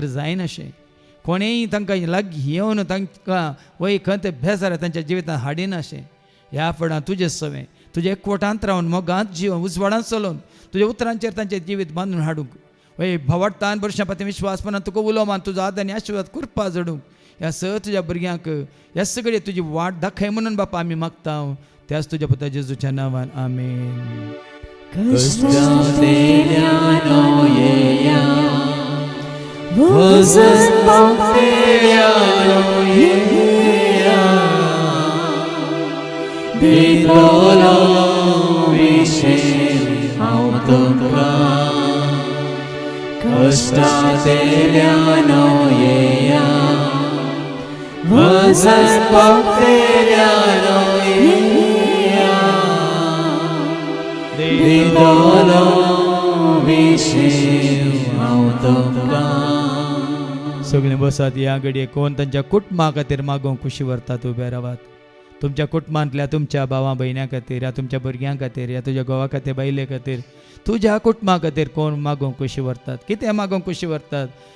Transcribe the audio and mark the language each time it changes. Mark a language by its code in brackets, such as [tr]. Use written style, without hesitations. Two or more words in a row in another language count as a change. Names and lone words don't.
[kok] जायनाशें कोणेय तांकां लागीं येवन तांकां वय खंत बेजार तांच्या जिवितांत हाडिनाशें ह्या फळां तुजें सवें तुजे एकवटांत रावन मोगांत जिवन उजवाडांत चलोवन तुज्या उतरांचेर तांचें जिवीत बांदून हाडूंक वय भवाडतान वर्सां पाती विश्वासपणान तुका उलोवमान तुजो आदार आनी आशिर्वाद कुरपा जडूंक ह्या तुज्या भुरग्यांक ह्या सगळे तुजी वाट दाखय म्हणून बापा आमी मागता त्याच तुज्या पुता जेजूच्या नांवान आमेन. Costanteliano yeya Vozes Panteliano yeya Bidolo Vishem Autokra Costanteliano yeya Vozes Panteliano yeya Bidolo Vishem Autokra सगळे बसात या घडये कोण तांच्या कुटुंबा खातीर मागोवंक खुशी व्हरतात उबे रावात तुमच्या कुटुंबांतल्या तुमच्या भावां भयण्यां खातीर या तुमच्या भुरग्यां खातीर या तुज्या घोवा खातीर बायले खातीर तुज्या कुटुंबा खातीर कोण मागोवंक खुशी व्हरतात कितें मागोवंक खुशी व्हरतात